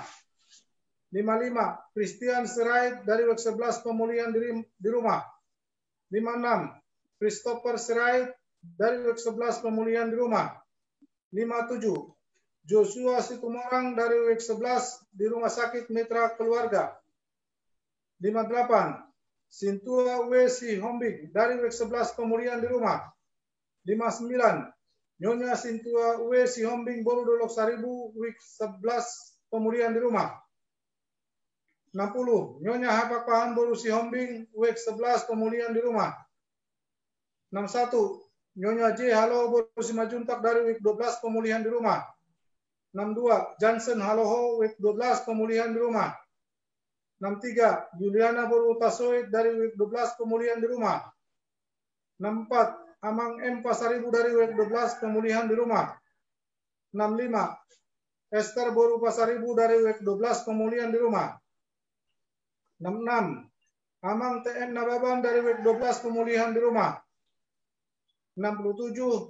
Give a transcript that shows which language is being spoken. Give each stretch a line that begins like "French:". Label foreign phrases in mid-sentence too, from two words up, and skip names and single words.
Indonesian: 55. Christian Sirait dari WEK 11 pemulihan di rumah. 56. Christopher Sirait dari WEK 11 pemulihan di rumah. 57. Joshua Situmorang dari WEK 11 di Rumah Sakit Mitra Keluarga. 58. Sintua W. Sihombing dari WEK 11 pemulihan di rumah. 59. Nyonya Sintua W. Sihombing Boru Dolok Saribu WEK 11 pemulihan di rumah. 60. Nyonya Hapak Pahan Boru Sihombing WEK 11 pemulihan di rumah. 61. Nyonya J. Halo Boru Simajuntak dari WEK 12 pemulihan di rumah. 62. Johnson Haloho WEK 12 pemulihan di rumah. 63. Juliana Boru Tasoid dari WEK 12 pemulihan di rumah. 64. Amang M Pasaribu dari WEK 12 pemulihan di rumah. 65. Esther Boru Pasaribu dari WEK 12 pemulihan di rumah. 66. Amang TN Nababan dari WEK 12 pemulihan di rumah. 67.